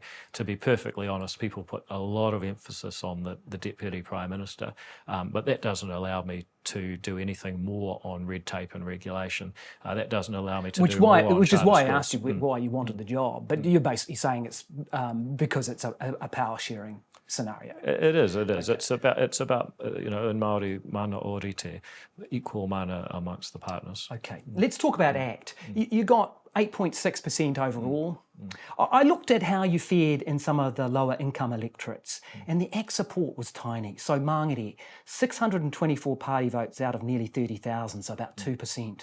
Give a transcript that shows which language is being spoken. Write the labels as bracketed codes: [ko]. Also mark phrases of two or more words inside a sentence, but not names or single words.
[en] To be perfectly honest, people put a lot of emphasis on the Deputy Prime Minister, but that doesn't allow me to do anything more on red tape and regulation. That doesn't allow me to Which do more on is why I charter asked you why you wanted the job, but you're basically saying it's because it's a power sharing scenario. It is. Okay. It's about in Māori [mi] mana o rite, [en] equal mana amongst the partners. Okay, let's talk about ACT. You got 8.6% overall. I looked at how you fared in some of the lower income electorates, and the ACT support was tiny. So Māngere, 624 party votes out of nearly 30,000, so about 2%.